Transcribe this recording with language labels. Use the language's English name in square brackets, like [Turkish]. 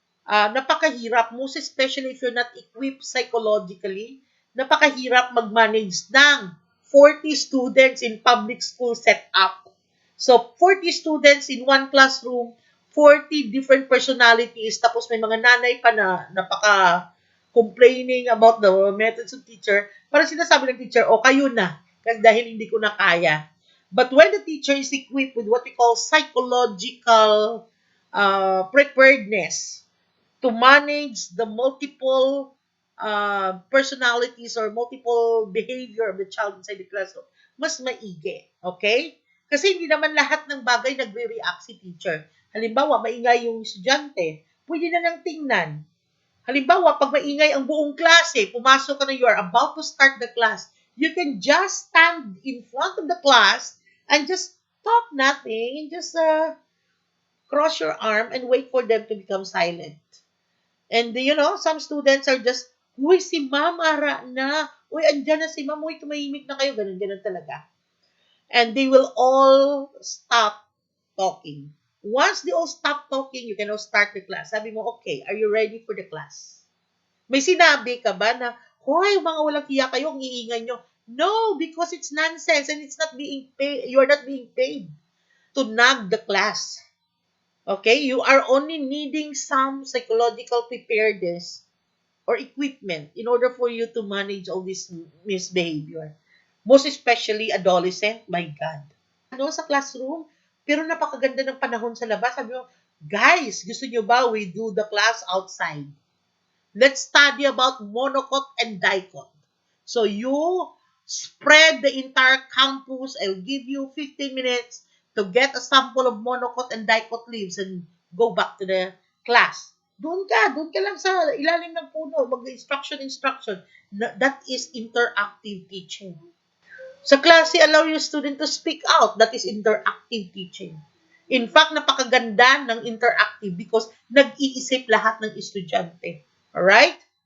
[English] napakahirap, most especially if you're not equipped psychologically, [Filipino] napakahirap mag-manage ng [English] 40 students in public school setup. So, 40 students in one classroom, 40 different personalities, [Filipino] tapos may mga nanay pa na napaka-complaining about [English] the methods of teacher. [Filipino] Parang sinasabi ng teacher, kayo na, dahil hindi ko na kaya. [English] But when the teacher is equipped with what we call psychological preparedness to manage the multiple personalities or multiple behavior of the child inside the classroom, [Filipino] mas maigi. [English] Okay? [Filipino] Kasi hindi naman lahat ng bagay nagre-react si teacher. Halimbawa, maingay yung estudyante, pwede na nang tingnan. Halimbawa, pag maingay ang buong klase, pumasok ka na, [English] you are about to start the class, you can just stand in front of the class and just talk nothing and just cross your arm and wait for them to become silent. And some students are just, [Filipino] uy, si ma'am, ara na. Uy, andyan na si ma'am. Uy, tumahimik na kayo. Ganun talaga. [English] And they will all stop talking. Once they all stop talking, you can now start the class. [Filipino] Sabi mo, [English] okay, are you ready for the class? [Filipino] May sinabi ka ba na, hoy, mga walang hiya kayo, ang iingay nyo. [English] No, because it's nonsense and it's not being paid. You're not being paid to nag the class. Okay? You are only needing some psychological preparedness or equipment in order for you to manage all this misbehavior. Most especially adolescent, my God. [Filipino] Sa classroom, pero napakaganda ng panahon sa labas. [English] Sabi mo, guys, [Filipino] gusto nyo ba [English] we do the class outside? Let's study about monocot and dicot. So you spread the entire campus. I'll give you 15 minutes to get a sample of monocot and dicot leaves and go back to the class. [Filipino] Doon ka lang sa ilalim ng puno, mag-instruction. [English] That is interactive teaching. [Filipino] Sa klase, [English] allow your student to speak out. That is interactive teaching. In fact, napakaganda ng interactive because [Filipino] nag-iisip lahat ng estudyante. [English] Alright?